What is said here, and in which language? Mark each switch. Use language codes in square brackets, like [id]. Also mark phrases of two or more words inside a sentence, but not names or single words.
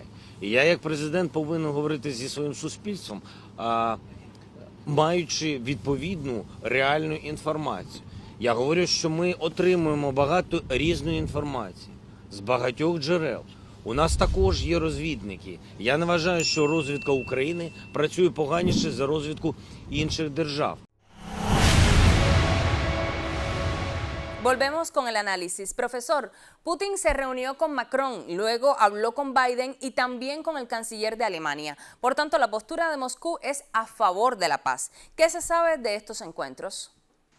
[uk] І я як президент повинен говорити зі своїм суспільством, маючи відповідну реальну інформацію. Я говорю, що ми отримуємо багато різної інформації з багатьох джерел. У нас також є розвідники. Я не вважаю, що розвідка України працює поганіше за розвідку інших держав. [es] Volvemos con el análisis. Profesor, Putin se reunió con Macron, luego habló con Biden y también con el canciller de Alemania. Por tanto, la postura de Moscú es a favor de la paz. ¿Qué se sabe de estos encuentros?